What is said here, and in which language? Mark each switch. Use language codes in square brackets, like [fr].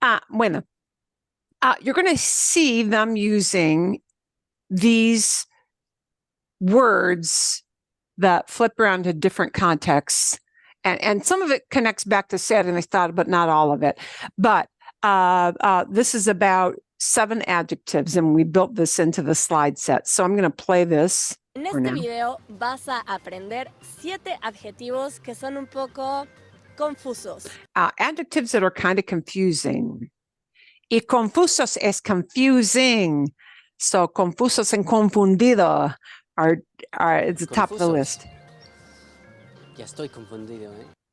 [en] Bueno, you're going to see them using these words that flip around to different contexts. And some of it connects back to ser and estar, but not all of it. But this is about 7 adjectives, and we built this into the slide set. So I'm going to play this. [es] En este video vas a aprender 7 adjetivos que son un poco confusos. [en] Adjectives that are kind of confusing. [es] Y confusos es [en] confusing. So confusos and confundido are at the top of the list. [es] Ya estoy confundido, ¿eh?